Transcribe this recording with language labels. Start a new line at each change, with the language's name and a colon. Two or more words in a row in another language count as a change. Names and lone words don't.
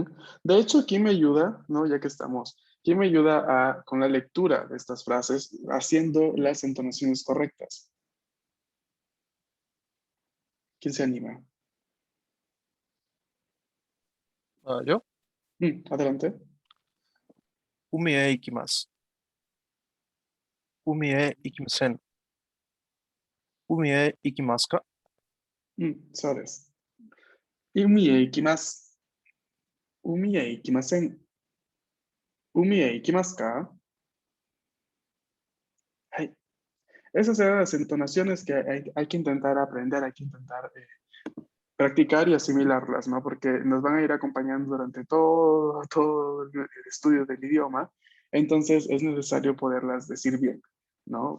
Spanish: De hecho, ¿quién me ayuda, no? Ya que estamos, ¿quién me ayuda con la lectura de estas frases haciendo las entonaciones correctas? ¿Quién se anima? ¿Yo? Adelante.
Japanese: 海へ行きます。海へ行きません。海へ行きますか？
Spanish: Sabes.
Japanese: 海へ行きます。海へ行きません. 海へ行きますか?
Spanish: Ay, esas eran las entonaciones que hay que intentar aprender, hay que intentar practicar y asimilarlas, ¿no? Porque nos van a ir acompañando durante todo el estudio del idioma. Entonces es necesario poderlas decir bien, ¿no?